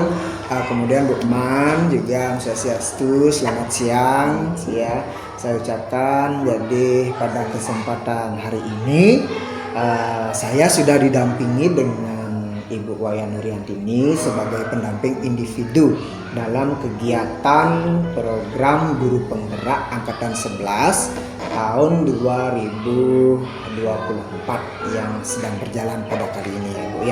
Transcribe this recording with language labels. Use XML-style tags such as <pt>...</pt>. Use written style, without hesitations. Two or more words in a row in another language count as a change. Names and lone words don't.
<id>Kemudian Bu Man juga</id> <ban>Om Swastiastu,</ban> <id>selamat siang. Ya, saya ucapkan jadi pada kesempatan hari ini saya sudah didampingi dengan Ibu Wayan Riantini sebagai pendamping individu dalam kegiatan program Guru Penggerak Angkatan 11 tahun 2024 yang sedang berjalan pada kali ini ya Bu ya.</id>